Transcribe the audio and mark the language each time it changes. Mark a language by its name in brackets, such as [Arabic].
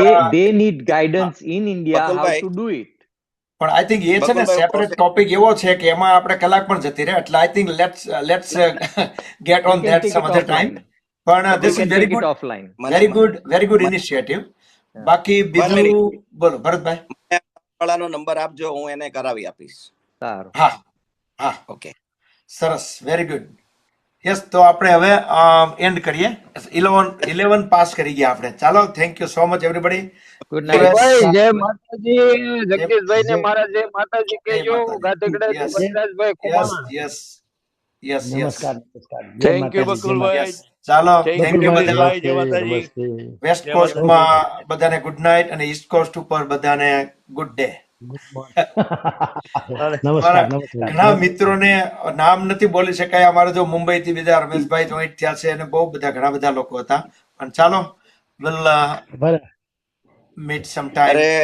[English] They need guidance in India how to do it. [Gujarati] પણ [English] I think [Gujarati] એ છે ને separate topic એવો છે કે એમાં આપણે કલાક પણ જતી રહે, એટલે [English] I think let's get on that some other time. [Gujarati] પણ [English] This is very good initiative. [Gujarati] બાકી બીજું બોલો ભરતભાઈ. વાળાનો નંબર આપજો, હું એને કરાવી આપીશ. સારું. હા ઓકે, સરસ, વેરી ગુડ. યસ, તો આપણે હવે એન્ડ કરીએ. 11 પાસ કરી ગયા આપણે. ચાલો, [English] Thank you so much everybody. Good night. [Gujarati] જય માતાજી. જગદીશભાઈ ને મારા જય માતાજી કહેજો. ગાધગડાથી વનરાજભાઈ કુમાર. [English] Yes. [Gujarati] નમસ્કાર. [English] Thank you Bakulbhai. [Gujarati] ચાલો, [English] thank you [Gujarati] બધા. જય માતાજી. વેસ્ટ કોસ્ટમાં બધાને ગુડ નાઇટ અને ઈસ્ટ કોસ્ટ ઉપર બધાને ગુડ ડે. ઘણા મિત્રોને નામ નથી બોલી શકાય. અમારે જો મુંબઈ થી બીજા રમેશભાઈ જોઈન્ટ થયા છે અને બહુ બધા ઘણા બધા લોકો હતા. પણ ચાલો, [English] we'll meet sometime.